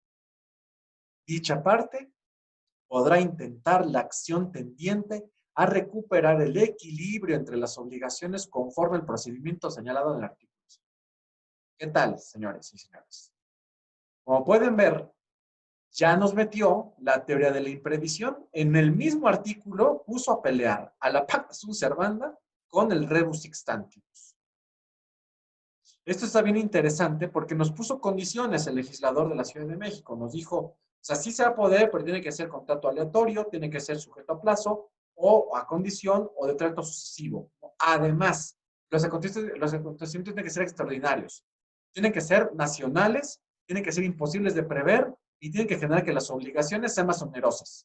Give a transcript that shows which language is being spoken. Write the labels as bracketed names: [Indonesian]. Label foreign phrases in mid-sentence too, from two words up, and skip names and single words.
[Spanish] Dicha parte podrá intentar la acción tendiente a recuperar el equilibrio entre las obligaciones conforme al procedimiento señalado en el artículo. ¿Qué tal, señores y señores? Como pueden ver, ya nos metió la teoría de la imprevisión. En el mismo artículo puso a pelear a la [Latin] pacta sunt servanda [Spanish] con el [Latin] rebus sic stantibus. [Spanish] Esto está bien interesante porque nos puso condiciones el legislador de la Ciudad de México. Nos dijo, o sea, sí se va a poder, pero tiene que ser contrato aleatorio, tiene que ser sujeto a plazo o a condición o de trato sucesivo. Además, los acontecimientos tienen que ser extraordinarios, tienen que ser nacionales, tienen que ser imposibles de prever y tienen que generar que las obligaciones sean más onerosas.